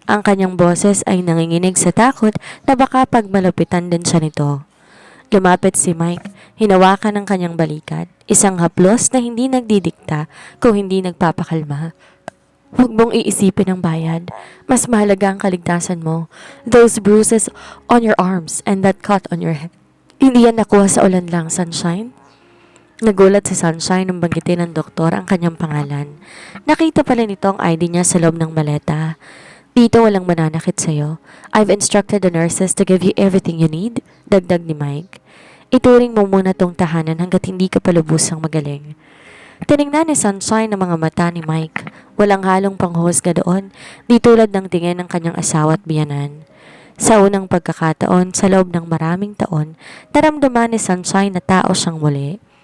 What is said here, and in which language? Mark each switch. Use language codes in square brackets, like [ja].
[tl] Ang kanyang boses ay nanginginig sa takot na baka pagmalapitan din siya nito. Lumapit si Mike, hinawakan ang kanyang balikat. Isang haplos na hindi nagdidikta kung hindi nagpapakalma. Huwag mong iisipin ang bayad. Mas mahalaga ang kaligtasan mo. [en] Those bruises on your arms and that cut on your head. [tl] Hindi yan nakuha sa ulan lang, Sunshine. Nagulat si Sunshine nang banggitin ng doktor ang kanyang pangalan. Nakita pala nito ang ID niya sa loob ng maleta. Dito walang mananakit sa'yo. [en] I've instructed the nurses to give you everything you need, [tl] dagdag ni Mike. Ituring mo muna tong tahanan hanggat hindi ka palubusang magaling. Tinignan ni Sunshine ang mga mata ni Mike. Walang halong panghusga doon, di tulad ng tingin ng kanyang asawa at biyanan. Sa unang pagkakataon, sa loob ng maraming taon, naramdaman ni Sunshine na tao siyang muli.